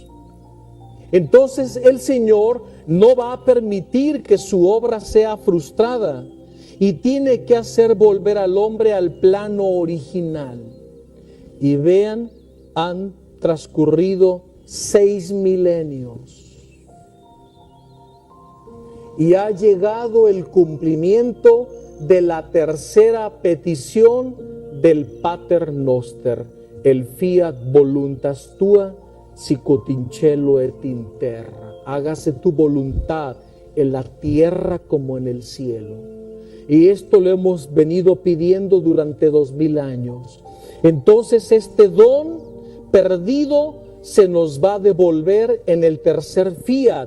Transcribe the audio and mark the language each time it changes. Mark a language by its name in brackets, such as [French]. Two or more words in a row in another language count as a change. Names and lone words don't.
[Spanish] Entonces el Señor no va a permitir que su obra sea frustrada y tiene que hacer volver al hombre al plano original. Y vean, han transcurrido 6 milenios. Y ha llegado el cumplimiento de la tercera petición del Pater Noster, el [Latin] fiat voluntas tua, sicut in cielo et in terra. [Spanish] Hágase tu voluntad en la tierra como en el cielo. Y esto lo hemos venido pidiendo durante 2000 años. Entonces este don perdido se nos va a devolver en el tercer fiat.